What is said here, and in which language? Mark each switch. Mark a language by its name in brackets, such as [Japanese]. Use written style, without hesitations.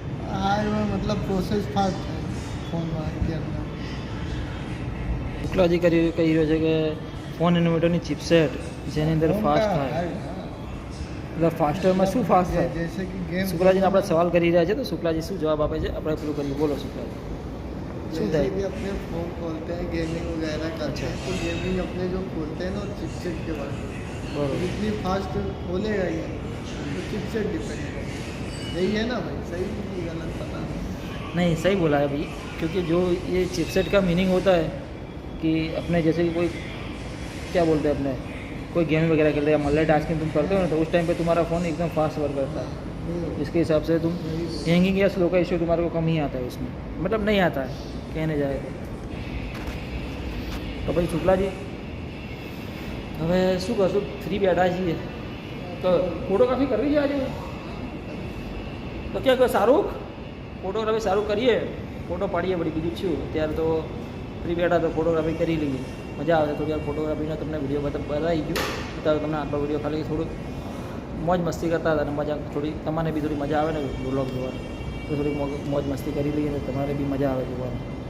[Gujarati] હા, એમાં મતલબ પ્રોસેસ ફાસ્ટ થાય ફોનમાં અત્યારના. શુક્લાજી કહી રહ્યો છે કે 4 નેનોમીટરની ચિપસેટ જેની અંદર ફાસ્ટ થાય. એટલે ફાસ્ટરમાં શું ફાસ્ટ થાય? [Hindi] जैसे कि गेम [Gujarati] શુક્લાજીને આપણે સવાલ કરી રહ્યા છે, તો શુક્લાજી શું જવાબ આપે છે આપણે પેલું કરીએ. બોલો શુક્લાજી, શું [Hindi] जैसे [Gujarati] થાય? [Hindi] भी अपने फोन खोलते हैं गेमिंग वगैरह करते हैं तो गेमिंग अपने जो खोलते हैं ना चिपसेट के बाद [Gujarati] बरोबर. [Hindi] जितनी फास्ट खोलेगा ये तो चिपसेट डिपेंड है. यही है ना भाई? सही कि गलत पता नहीं. नहीं सही बोला है भाई, क्योंकि जो ये चिपसेट का मीनिंग होता है कि अपने जैसे कि कोई क्या बोलते हैं अपने कोई गेम वगैरह खेलते हैं, मल्टी टास्किंग तुम करते हो ना, तो उस टाइम पे तुम्हारा फ़ोन एकदम फास्ट वर्क करता है. इसके हिसाब से तुम हैंगिंग या स्लो का इशू तुम्हारे को कम ही आता है उसमें, मतलब नहीं आता है कहने जाए तो भाई [Gujarati] શુક્લાજી હવે શું કરશું? ફ્રી બેઠા છીએ તો ફોટોગ્રાફી કરવી છે આજે. તો ક્યાં સારું ફોટોગ્રાફી સારું કરીએ, ફોટો પાડીએ વળી, બીજું શું. અત્યારે તો ફ્રી બેઠા તો ફોટોગ્રાફી કરી લઈએ, મજા આવે. થોડી વાર ફોટોગ્રાફીનો તમને વિડીયો બતાવી ગયો. અત્યારે તમને આટલો વિડીયો ખાલી થોડુંક મોજ મસ્તી કરતા હતા, અને મજા થોડી તમારે બી થોડી મજા આવે ને વ્લોગ જોવાની, તો થોડી મોજ મસ્તી કરી લઈએ ને તમારે બી મજા આવે જોવાની.